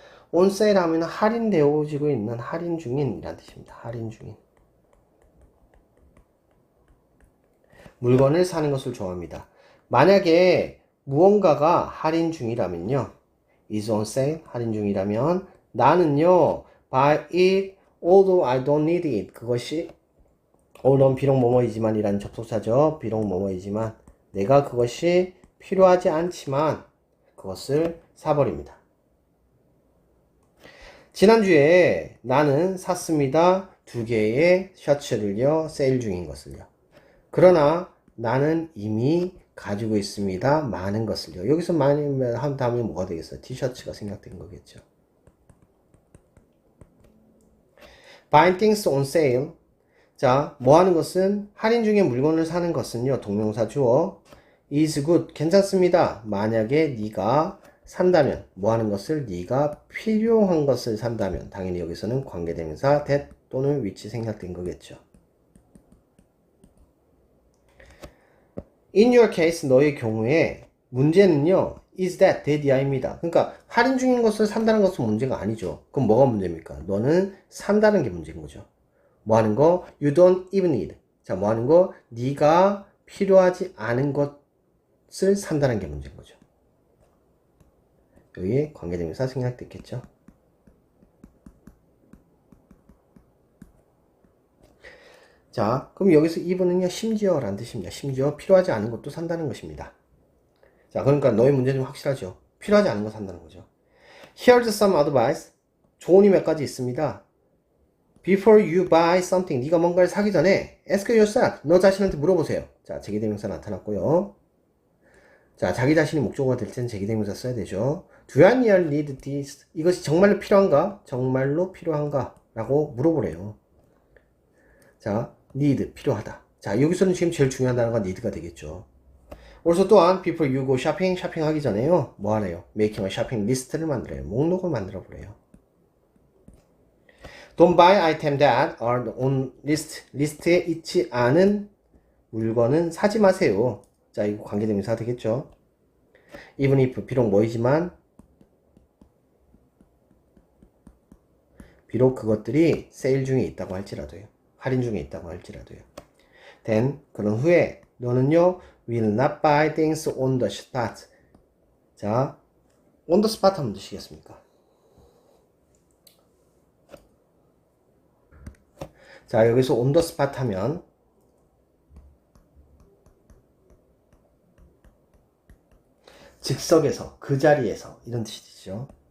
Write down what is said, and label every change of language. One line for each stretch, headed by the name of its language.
Korean: on sale 하면 할인되어지고 있는, 할인 중인 이란 뜻입니다. 할인 중인. 물건을 사는 것을 좋아합니다. 만약에 무언가가 할인 중이라면요.
English: is on sale,
Korean: 할인 중이라면 나는요.
English: buy it although I don't need it.
Korean: 그것이 although 비록 뭐뭐이지만 이라는 접속사죠. 비록 뭐뭐이지만 내가 그것이 필요하지 않지만 그것을 사버립니다. 지난주에 나는 샀습니다. 2개의 셔츠를요. 세일 중인 것을요. 그러나 나는 이미 가지고 있습니다. 많은 것을요. 여기서 많이 한 다음에 뭐가 되겠어요? 티셔츠가 생략된 거겠죠.
English: Buying things on sale.
Korean: 자, 뭐 하는 것은 할인 중에 물건을 사는 것은요. 동명사 주어
English: is good.
Korean: 괜찮습니다. 만약에 네가 산다면 뭐 하는 것을 네가 필요한 것을 산다면 당연히 여기서는 관계대명사 that 또는 which 생략된 거겠죠.
English: In your case,
Korean: 너의 경우에 문제는요,
English: is that 이하입니다.
Korean: 그러니까 할인 중인 것을 산다는 것은 문제가 아니죠. 그럼 뭐가 문제입니까? 너는 산다는 게 문제인 거죠. 뭐 하는 거?
English: You don't even need.
Korean: 자, 뭐 하는 거? 네가 필요하지 않은 것을 산다는 게 문제인 거죠. 여기 관계대명사 생략됐겠죠. 자, 그럼 여기서 even은요, 심지어라는 뜻입니다. 심지어 필요하지 않은 것도 산다는 것입니다. 자, 그러니까 너의 문제는 확실하죠. 필요하지 않은 거 산다는 거죠.
English: Here's some advice.
Korean: 조언이 몇 가지 있습니다.
English: Before you buy something.
Korean: 네가 뭔가를 사기 전에
English: ask yourself.
Korean: 너 자신한테 물어보세요. 자, 제기대명사 나타났고요. 자, 자기 자신이 목적어가 될 때는 제기대명사 써야 되죠.
English: Do I really need this?
Korean: 이것이 정말로 필요한가? 정말로 필요한가? 라고 물어보래요. 자, need, 필요하다. 자, 여기서는 지금 제일 중요한 단어가 need가 되겠죠. 그래서 또한
English: before you go shopping,
Korean: 쇼핑하기 전에요. 뭐 하래요?
English: making a shopping list
Korean: 를 만들어요. 목록을 만들어 보래요.
English: Don't buy item that are on list.
Korean: 리스트에 있지 않은 물건은 사지 마세요. 자, 이거 관계대명사 되겠죠. even if, 비록 뭐이지만 비록 그것들이 세일 중에 있다고 할지라도요. 할인 중에 있다고 할지라도요.
English: then,
Korean: 그런 후에 너는요,
English: will not buy things on the spot.
Korean: 자, on the spot 하면 드시겠습니까? 자, 여기서 on the spot 하면 즉석에서, 그 자리에서 이런 뜻이죠.